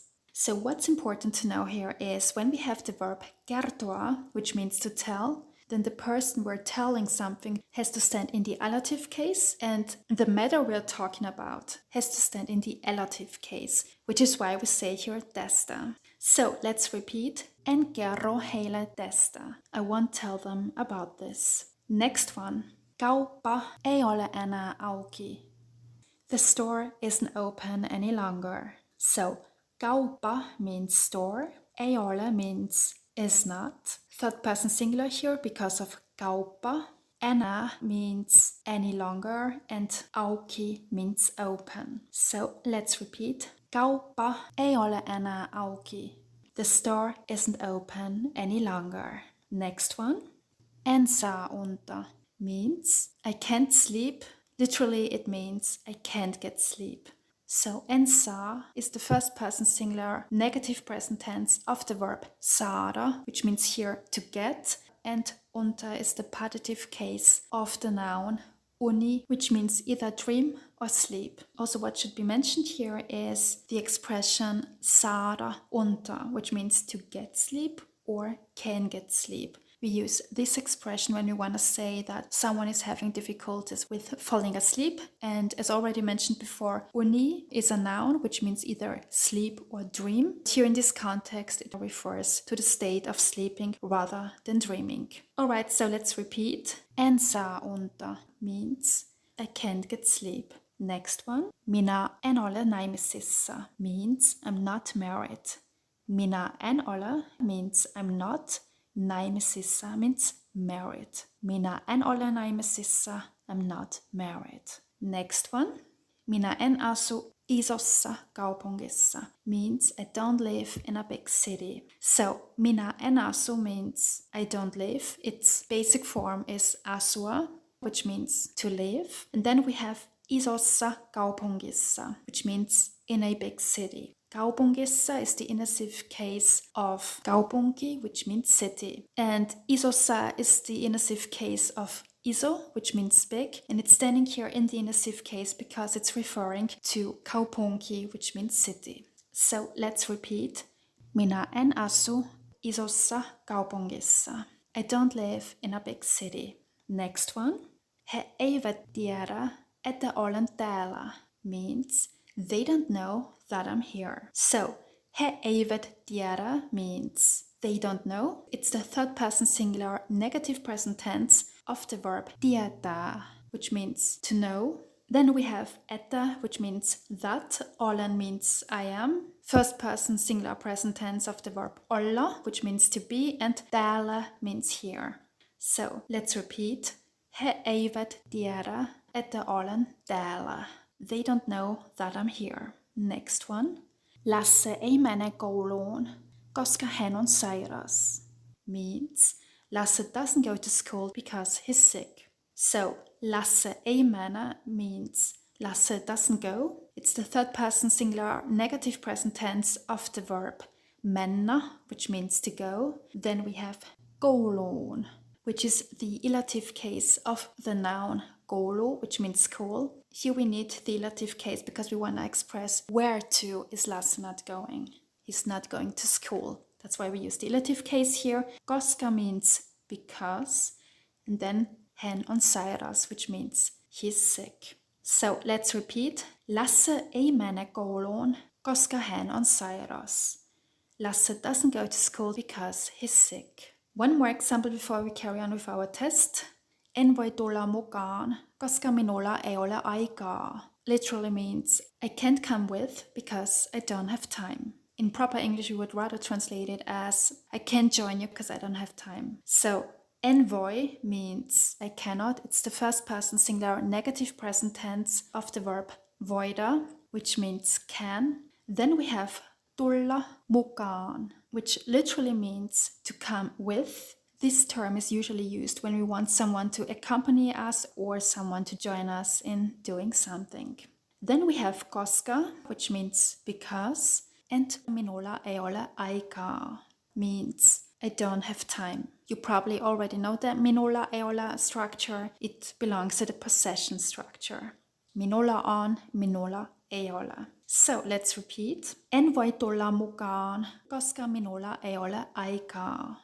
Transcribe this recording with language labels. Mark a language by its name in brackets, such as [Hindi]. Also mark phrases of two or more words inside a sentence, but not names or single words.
[English] So what's important to know here is when we have the verb kertoa, which means to tell, then the person we're telling something has to stand in the elative case and the matter we're talking about has to stand in the elative case, which is why we say here tästä. So let's repeat. [Finnish] En kerro heille tästä. [English] I won't tell them about this. Next one. [Finnish] Kauppa ei ole enää auki. [English] The store isn't open any longer. So kauppa means store. [Finnish] Ei ole [English] means is not. Third person singular here because of kauppa. Enää means any longer and auki means open. So let's repeat. [Finnish] Kauppa ei ole enää auki. [English] The store isn't open any longer. Next one. [Finnish] En saa unta [English] means I can't sleep. Literally it means I can't get sleep. So [Finnish] en saa [English] is the first person singular negative present tense of the verb saada, which means here to get, and unta is the partitive case of the noun uni, which means either dream or sleep. Also what should be mentioned here is the expression [Finnish] saada unta, [English] which means to get sleep or can get sleep. We use this expression when we want to say that someone is having difficulties with falling asleep. And as already mentioned before, uni is a noun which means either sleep or dream. Here in this context, it refers to the state of sleeping rather than dreaming. Alright, so let's repeat. [Finnish] En saa unta [English] means I can't get sleep. Next one. [Finnish] Minä en ole naimisissa [English] means I'm not married. [Finnish] Minä en ole [English] means I'm not. Naimisissa means married. [Finnish] Minä en ole naimisissa. [English] I'm not married. Next one. [Finnish] Minä en asu isossa kaupungissa [English] means I don't live in a big city. So [Finnish] minä en asu [English] means I don't live. Its basic form is asua, which means to live. And then we have [Finnish] isossa kaupungissa, [English] which means in a big city. Kaupungissa is the inessive case of kaupunki, which means city. And isossa is the inessive case of iso, which means big. And it's standing here in the inessive case because it's referring to kaupunki, which means city. So let's repeat. [Finnish] Minä en asu isossa kaupungissa. [English] I don't live in a big city. Next one. [Finnish] He eivät tiedä, että olen täällä [English] means they don't know that I'm here. So, [Finnish] he eivät tiedä [English] means they don't know. It's the third person singular negative present tense of the verb tietää, which means to know. Then we have että, which means that. Olen means I am. First person singular present tense of the verb olla, which means to be, and täällä means here. So let's repeat. [Finnish] He eivät tiedä, että olen täällä. [English] They don't know that I'm here. Next one. [Finnish] Lasse ei mene kouluun, koska hän on sairas. [English] Means Lasse doesn't go to school because he's sick. So Lasse [Finnish] ei mene [English] means Lasse doesn't go. It's the third person singular negative present tense of the verb mennä, which means to go. Then we have kouluun, which is the elative case of the noun koulu, which means school. Here we need the elative case because we want to express where to is Lasse not going. He's not going to school. That's why we use the elative case here. Koska means because, and then [Finnish] hän on sairas, [English] which means he's sick. So let's repeat. [Finnish] Lasse ei mene kouluun, koska hän on sairas. [English] Lasse doesn't go to school because he's sick. One more example before we carry on with our test. [Finnish] En voi tulla mukaan, koska minulla ei ole aikaa. [English] Literally means I can't come with because I don't have time. In proper English, we would rather translate it as I can't join you because I don't have time. So [Finnish] en voi [English] means I cannot. It's the first person singular negative present tense of the verb voida, which means can. Then we have [Finnish] tulla mukaan, [English] which literally means to come with. This term is usually used when we want someone to accompany us or someone to join us in doing something. Then we have koska, which means because, and [Finnish] minulla ei ole aikaa, [English] means I don't have time. You probably already know that [Finnish] minulla ei ole [English] structure. It belongs to the possession structure. [Finnish] Minulla on, minulla ei ole. [English] So let's repeat. [Finnish] En voi tulla mukaan, koska minulla ei ole aikaa.